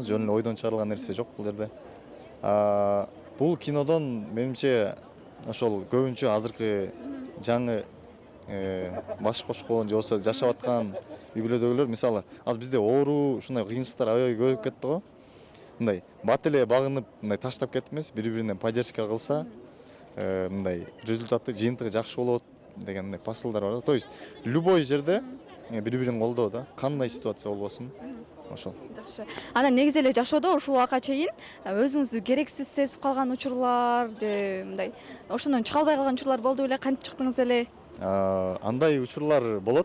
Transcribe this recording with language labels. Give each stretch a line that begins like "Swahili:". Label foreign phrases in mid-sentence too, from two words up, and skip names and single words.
Kyrgyz: Жөн эле ойдон чыгарылган нерсе жок бул жерде. Бул кинодон менимче ошол көбүнчө азыркы жаңы баш кошкон же болбосо жашап аткан үй бүлөдөгүлөр, мисалы азыр бизде оору, ушундай кыйынчылыктар аябай көбөйүп кетти го. Мындай бат эле багынып, мындай таштап кетип эмес, бири-биринен поддержка кылса, мындай результаты, жыйынтыгы жакшы болот деген мындай посылдар бар да.
Russian: То есть любой
Kyrgyz: жерде бири-бирин колдоо да, кандай ситуация болбосун. Ошол. Жакшы. Анан негизи эле жашоодо ушул убакка чейин өзүңүздү керексиз сезип калган учурлар же мындай ошондон чыга албай калган учурлар болду беле? Кантип чыктыңыз эле? Андай учурлар болот.